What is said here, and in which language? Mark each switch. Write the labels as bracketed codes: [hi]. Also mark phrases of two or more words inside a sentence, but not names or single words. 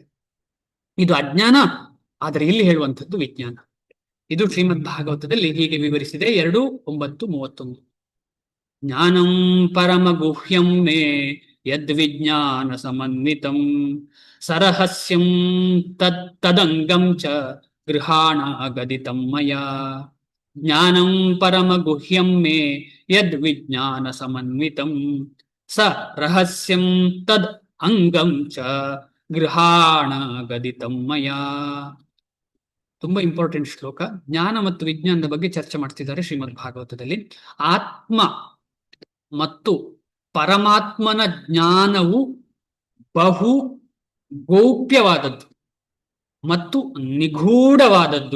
[kn] ಇದು ಅಜ್ಞಾನ, ಆದ್ರೆ ಇಲ್ಲಿ ಹೇಳುವಂಥದ್ದು ವಿಜ್ಞಾನ. ಇದು ಶ್ರೀಮದ್ ಭಾಗವತದಲ್ಲಿ ಹೀಗೆ ವಿವರಿಸಿದೆ. [sa] 2:9-31. ಜ್ಞಾನಂ ಪರಮ ಗುಹ್ಯಂ ಮೇ ಯದ್ವಿಜ್ಞಾನ ಸಮನ್ವಿತಂ ಸರಹಸ್ಯಂ ತದಂಗಂ ಚ ಗೃಹಾಣ ಗದಿತಂ ಮಯಾ. ಜ್ಞಾನಂ ಪರಮ ಗುಹ್ಯಂ ಮೇ ಯದ್ವಿಜ್ಞಾನ ಸಮನ್ವಿತಂ ಸ ರಹಸ್ಯಂ ತದ್ ಅಂಗಂ ಚ ಗೃಹಾಣ ಗದಿತಂ ಮಯಾ. [kn] ತುಂಬಾ ಇಂಪಾರ್ಟೆಂಟ್ ಶ್ಲೋಕ. ಜ್ಞಾನ ಮತ್ತು ವಿಜ್ಞಾನದ ಬಗ್ಗೆ ಚರ್ಚೆ ಮಾಡ್ತಿದ್ದಾರೆ ಶ್ರೀಮದ್ ಭಾಗವತದಲ್ಲಿ. ಆತ್ಮ ಮತ್ತು ಪರಮಾತ್ಮನ ಜ್ಞಾನವು ಬಹು ಗೌಪ್ಯವಾದದ್ದು ಮತ್ತು ನಿಗೂಢವಾದದ್ದು.